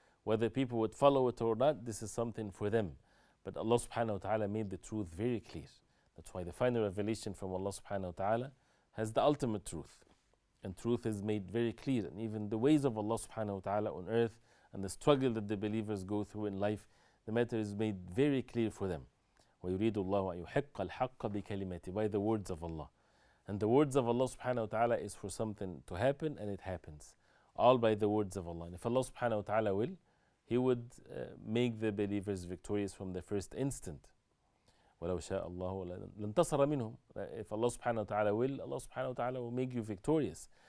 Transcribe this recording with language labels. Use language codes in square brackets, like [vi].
[en] Whether people would follow it or not, this is something for them. But Allah subhanahu wa ta'ala made the truth very clear. That's why the final revelation from Allah subhanahu wa ta'ala has the ultimate truth. And truth is made very clear. And even the ways of Allah subhanahu wa ta'ala on earth and the struggle that the believers go through in life, the matter is made very clear for them. [ar] وَيُرِيدُ اللَّهُ أَن يُحِقَّ الْحَقَّ بِكَلِمَاتِهِ, [en] by the words of Allah. And the words of Allah subhanahu wa ta'ala is for something to happen, and it happens. All by the words of Allah. And if Allah subhanahu wa ta'ala will, He would make the believers victorious from the first instant. [ar] وَلَوْ شَاءَ اللَّهُ لَانْتَصَرَ مِنْهُمْ. [en] If Allah subhanahu wa ta'ala will, Allah subhanahu wa ta'ala will make you victorious.